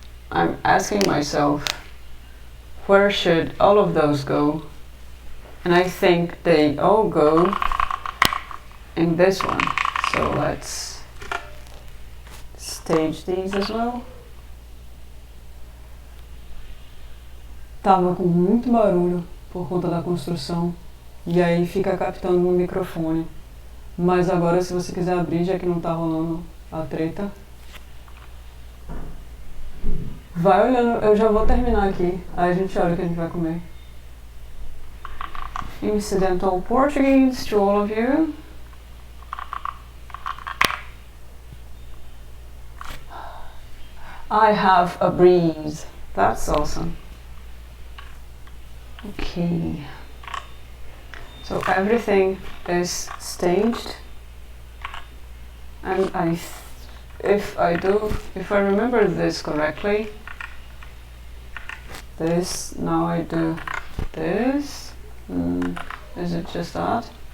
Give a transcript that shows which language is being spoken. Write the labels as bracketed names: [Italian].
[English] I'm asking myself, where should all of those go? And I think they all go in this one. So let's stage these as well. [Portuguese] Tava com muito barulho por conta da construção e aí fica captando no microfone. Mas agora, se você quiser abrir, já que não tá rolando a treta, vai olhando, eu já vou terminar aqui, aí a gente olha o que a gente vai comer. [English] Incidental Portuguese to all of you. I have a breeze. That's awesome. Okay. So everything is staged, and if I remember this correctly, this, now I do this. Is it just that?